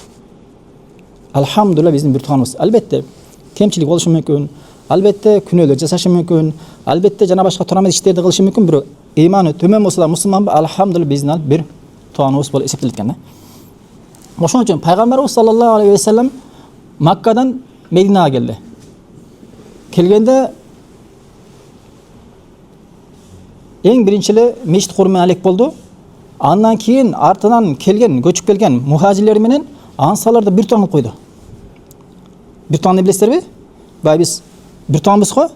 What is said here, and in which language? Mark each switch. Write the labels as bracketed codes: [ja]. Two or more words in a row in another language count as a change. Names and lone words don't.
[ky] Алхамдулилlah биздин бир тууганыбыз. Албетте кемчилик болушу мүмкүн. Албетте күнөөлөр жасашы мүмкүн. Албетте жана башка турамыз иштерди кылышы мүмкүн, бирок ыйманы төмөн болсо да мусулманбы? Алхамдулилlah биздин ал бир тууганыбыз болуп эсептелет экен да. Ошон үчүн пайгамбарыбыз [ar] صلى الله عليه وسلم [ky] Маккадан Мединага келди. Келгенде эң биринчи эле мешит куруу менен алек болду. Андан кийин артынан келген, көчүп келген мухажирлер менен ансарларды бир тууган кылып койду. Бир тууганды билесиздерби? Бай биз бир тууганбыз го.